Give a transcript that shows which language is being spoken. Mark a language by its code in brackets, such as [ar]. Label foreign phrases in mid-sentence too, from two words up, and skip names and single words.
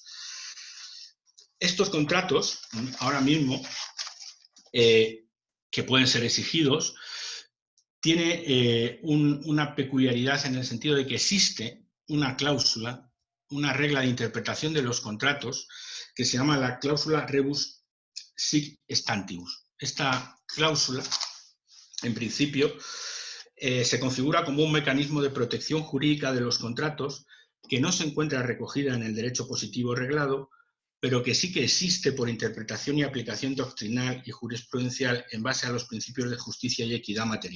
[es] Estos contratos, ahora mismo, que pueden ser exigidos, tiene una peculiaridad en el sentido de que existe una cláusula, una regla de interpretación de los contratos que se llama la cláusula [la] rebus sic stantibus. [es] Esta cláusula, en principio, se configura como un mecanismo de protección jurídica de los contratos que no se encuentra recogida en el derecho positivo reglado, pero que sí que existe por interpretación y aplicación doctrinal y jurisprudencial en base a los principios de justicia y equidad material.